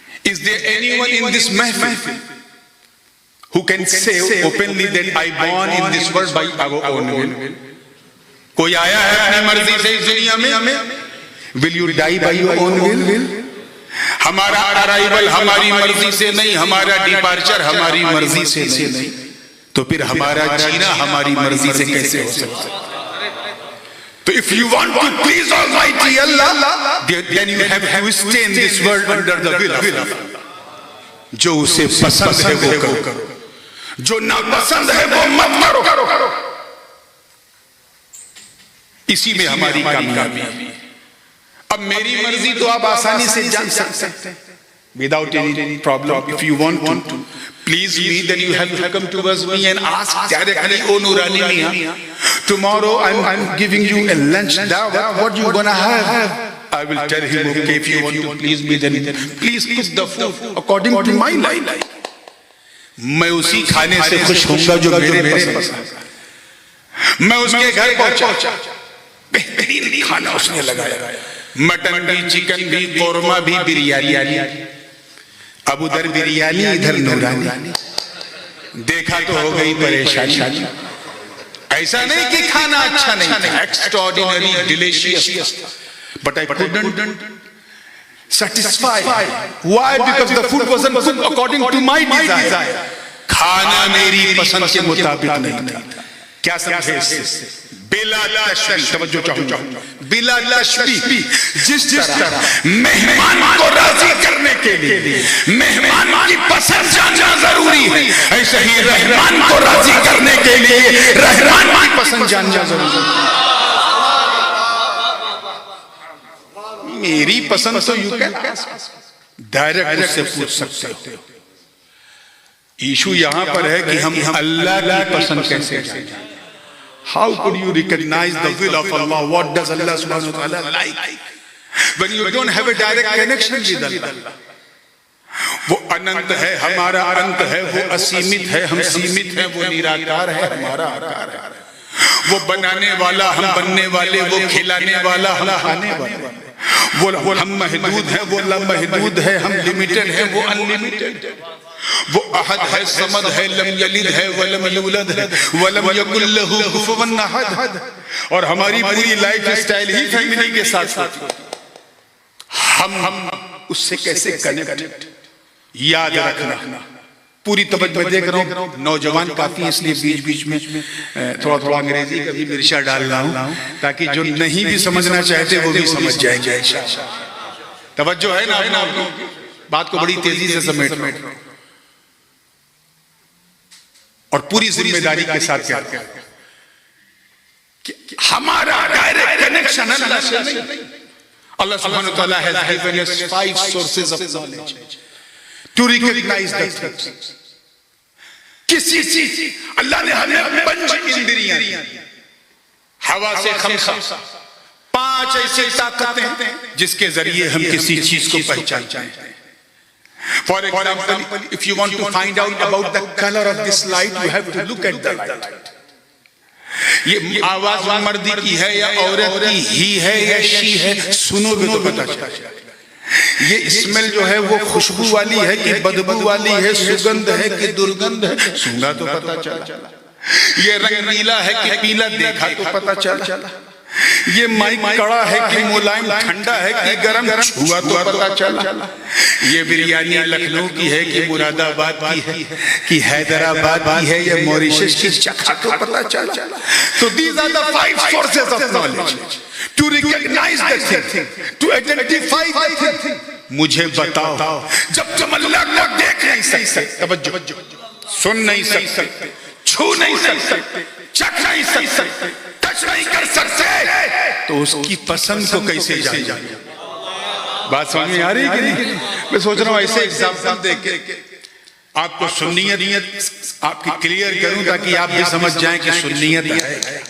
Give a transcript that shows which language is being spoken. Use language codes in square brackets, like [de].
[en] Is there anyone in this mahfil who can say openly that I born in this world by our own will. [ur] کوئی آیا ہے اپنی مرضی سے اس دنیا میں؟ [en] Will you die by your own will? [ur] ہمارا ارائیول ہماری مرضی سے نہیں، ہمارا ڈیپارچر ہماری مرضی سے نہیں، تو پھر ہمارا جینا ہماری مرضی سے کیسے ہو سکتا ہے؟ تو [en] if you want to please Almighty Allah, then you have to stay in this world under the will of Allah. [ur] جو اسے پسند ہے وہ کرو، جو ناپسند ہے وہ مت کرو. اسی میں ہماری کامیابی ہے. اب میری مرضی تو آپ آسانی سے جان سکتے ہیں [en] without any problem. If you want to please me, then you have to come towards me and ask directly, oh Nurani Mian, tomorrow I'm giving you a lunch dawah, what you gonna have? I will tell him, okay, if you want to please me, then please cook the food according to my life. [ur] میں اسی کھانے سے خوش ہوں گا جو میرے پسند. میں اس کے گھر پہنچا، بہترین کھانا اس نے لگایا، مٹن بھی، چکن بھی، قورمہ بھی، بریانی. اب ادھر بریانی ادھر نورانی. دیکھا تو ہو گئی پریشانی. ایسا نہیں کہ کھانا اچھا نہیں تھا، ایکسٹراڈینری delicious, [en] but I couldn't satisfy. Why? Because the food wasn't cooked according to my desire. [ur] کھانا میری پسند کے مطابق نہیں تھا. کیا سمجھے اس سے؟ بلا تشبیہ، توجہ چاہوں گا، بلا تشبیہ. جس طرح مہمان کو راضی کرنے کے لیے مہمان کی پسند جاننا ضروری ہے، ایسے ہی رحمان کو راضی کرنے کے لیے رحمان کی پسند جاننا ضروری ہے. میری پسند تو [en] you can direct [ur] اس سے پوچھ سکتے ہو. ایشو یہاں پر ہے کہ ہم اللہ کی پسند کیسے جانیں؟ [en] How could you recognize the will of Allah? What does Allah subhanahu wa ta'ala like? When you don't have a direct connection with Allah. [ur] وہ اننت ہے، ہمارا انت ہے، وہ اسیمت ہے، ہم سیمت ہیں، وہ نیراکار ہے، ہمارا آکار ہے. وہ بنانے والا، ہم بننے والے، وہ کھلانے والا، ہم کھانے والے. وہ ہم محدود ہیں، وہ لامحدود ہے، ہم لیمیٹڈ ہیں، وہ انلیمیٹڈ ہے. وہ احد ہے، صمد ہے، [ar] لم یلد ہے ولم یولد ہے ولم یکن لہ کفوا احد. [ur] اور ہماری پوری لائف سٹائل ہی فیملی کے ساتھ ہم اس سے کیسے کنیکٹ. یاد رکھنا، پوری توجہ دیکھ رہا ہوں نوجوان کافی، اس لیے بیچ میں تھوڑا انگریزی کا بھی مرچا ڈال رہا ہوں تاکہ جو نہیں بھی سمجھنا چاہتے وہ بھی سمجھ جائیں گے. توجہ ہے نا آپ لوگوں کی؟ بات کو بڑی تیزی سے سمیٹ رہا ہوں اور پوری ذمہ داری کے ساتھ کہتے ہیں کہ ہمارا ڈائریکٹ کنیکشن اللہ سے نہیں. [en] اللہ سبحانہ وتعالی has given us 5 sources of knowledge to recognize the things. [ur] کسی اللہ نے ہمیں 5 اندریاں، ہوا سے 5 ایسی طاقتیں جس کے ذریعے ہم کسی چیز کو پہچانتے ہیں. [en] For example, if you want to find out about the color of this light, you have to look at the light. [ur] یہ آواز مردی کی ہے یا عورت کی ہی ہے یا شی ہے، سنو گے تو پتہ چلے. یہ اسمیل جو ہے وہ خوشبو والی ہے کہ بدبو والی ہے، سگندھ ہے کہ درگندھ ہے، سنگا تو پتہ چلا. یہ رنگ نیلا ہے کہ پیلا، دیکھا تو پتہ چلا. یہ مائک کڑا ہے کہ ملائم ٹھنڈا ہے کہ گرم، چھوا تو پتہ چلا. یہ بریانی لکھنؤ کی ہے کہ مراد آباد کی ہے کہ حیدرآباد کی ہے یا موریشس کی، چکھا تو پتہ چلا. [en] So these are the 5 sources of knowledge to recognize the thing, to identify the thing. [ur] مجھے بتاؤ، جب تم اللہ کو دیکھ نہیں سکتے، توجہ، سن نہیں سکتے، چھو نہیں سکتے، چکھ نہیں سکتے، ٹچ نہیں کر سکتے، تو اس کی پسند کو کیسے جانیں؟ بات سمجھ میں آ رہی ہے کہ نہیں؟ میں سوچ رہا ہوں ایسے ایگزامپل دے کے آپ کو سنیت آپ کی کلیئر کروں تاکہ آپ بھی سمجھ جائیں کہ سنیت ہے.